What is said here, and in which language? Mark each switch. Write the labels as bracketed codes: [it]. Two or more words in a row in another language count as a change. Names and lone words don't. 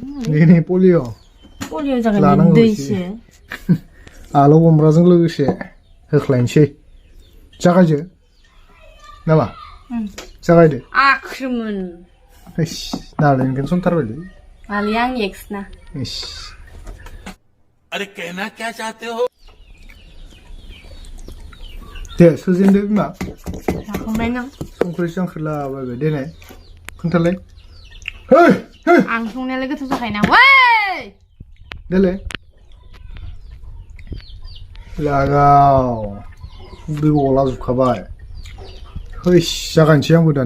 [brx] नै पलिय' जागोन दैसो आलु अमराजों लोगोसे होख्लायनोसै जागायदो नामा जागायदो आख्रोमोन नालेंखौनो संथारबायलै मालै आंनि एक्स ना [hi] अरे कहना क्या चाहते हो [brx] दे सोजेनदो बिमा जाखांबाय नों संख्रि संख्रि लाबायबाय देनाय खोन्थालाय आं संनायालाय गोथाव जाखायोना वै देलाय लागाव दै गला जोबखाबाय हैस जागायनोसै आंबो दाना